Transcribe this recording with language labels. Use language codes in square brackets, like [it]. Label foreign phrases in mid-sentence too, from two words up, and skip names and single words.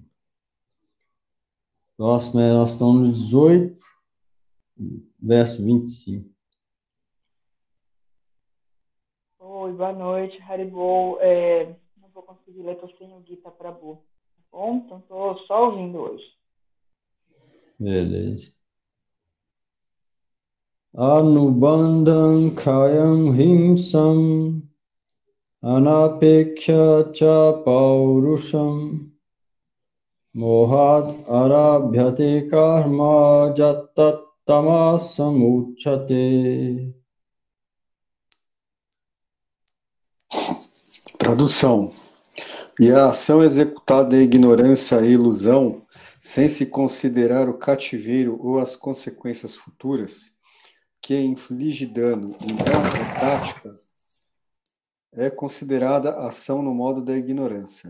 [pt] Próximo, nós estamos no 18, verso 25. Oi, boa noite, Haribo. Não vou conseguir ler, estou sem o Gita Prabhu, tá bom? Então estou só ouvindo hoje. Beleza. [sa] अनुबन्धं कयं हिंसाम् अनपेक्य च पौरुषम् मोहात् आरभ्यते कर्म जत्तत् तामसम् उचते. [pt] Tradução. E a ação executada em ignorância e ilusão, sem se considerar o cativeiro ou as consequências futuras, que inflige dano em prática, é considerada ação no modo da ignorância.